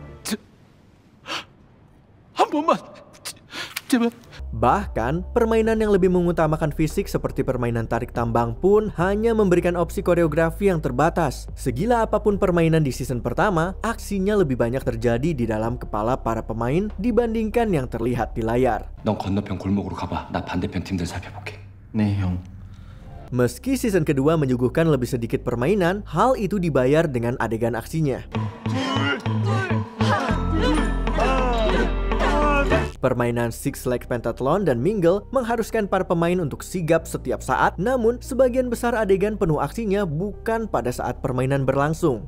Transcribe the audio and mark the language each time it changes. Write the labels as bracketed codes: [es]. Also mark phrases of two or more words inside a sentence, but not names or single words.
[ko] 한 번만. 제발. [id] Bahkan, permainan yang lebih mengutamakan fisik seperti permainan tarik tambang pun hanya memberikan opsi koreografi yang terbatas. Segila apapun permainan di season pertama, aksinya lebih banyak terjadi di dalam kepala para pemain dibandingkan yang terlihat di layar. [ko] 넌 건너편 골목으로 가봐. 나 반대편 팀들 살펴볼게. 네 형. [id] Meski season kedua menyuguhkan lebih sedikit permainan, hal itu dibayar dengan adegan aksinya. Permainan Six Leg Pentathlon dan Mingle mengharuskan para pemain untuk sigap setiap saat, namun sebagian besar adegan penuh aksinya bukan pada saat permainan berlangsung.